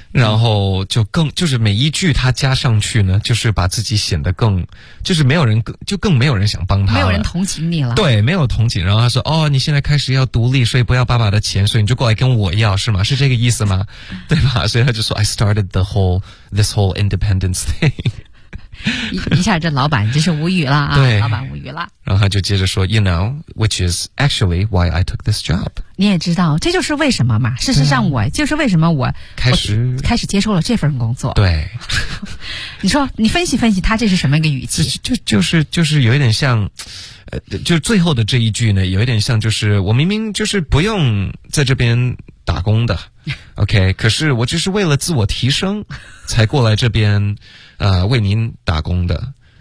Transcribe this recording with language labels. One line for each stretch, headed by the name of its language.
Chinese: 然后就更就是每一句他加上去呢就是把自己显得更就是没有人就更没有人想帮他了没有人同情你了对没有同情然后他说哦你现在开始要独立所以不要爸爸的钱所以你就过来跟我要是吗是这个意思吗对吧所以他就说
English: I started this whole independence thing
Chinese: 一下这老板真是无语了啊，对，老板无语了。然后他就接着说
English: You know, which is actually why I took this job.
Chinese: 你也知道，这就是为什么嘛。事实上我就是为什么我开始接受了这份工作。对。你说你分析分析他这是什么一个语气，就是有一点像就最后的这一句呢，有一点像就是我明明就是不用在这边打工的OK, 可是我只是为了自我提升才过来这边为您打工的。